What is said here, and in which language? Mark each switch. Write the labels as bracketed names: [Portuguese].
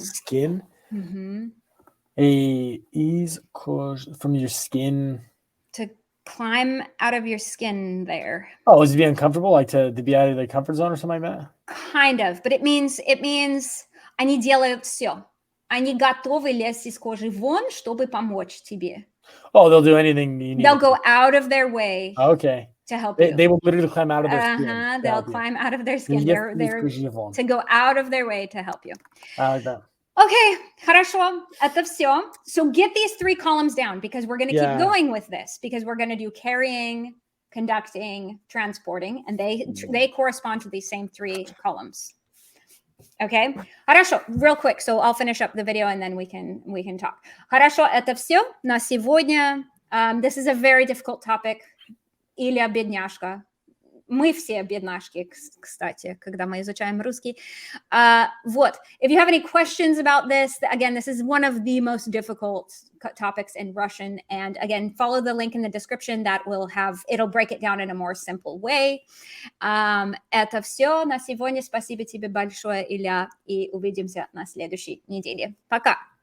[English] Skin? Is koj from your skin. To climb out of your skin there. Oh, is it be uncomfortable? Like to be out of the comfort zone or something like that? Kind of, but it means [Russian] они делают все. Они готовы лезть из кожи вон, чтобы помочь тебе. [English] Oh, they'll do anything you need. They'll go out of their way. Okay. To help you. They will literally climb out of their skin. They'll climb out of their skin. They're to go out of their way to help you. I like that. Okay, [Russian] хорошо. Это все. [English] So get these 3 columns down because we're going to keep going with this because we're going to do carrying, conducting, transporting, and they correspond to these same 3 columns. Okay? [Russian] Хорошо. [English] Real quick, so I'll finish up the video and then we can talk. [Russian] Хорошо, это все на сегодня. [English] This is a very difficult topic. [Russian] Илья бедняжка. Мы все бедняжки, кстати, когда мы изучаем русский. Вот. [English] If you have any questions about this, again, this is one of the most difficult topics in Russian. And again, follow the link in the description that it'll break it down in a more simple way. [Russian] Это все на сегодня. Спасибо тебе большое, Илья, и увидимся на следующей неделе. Пока.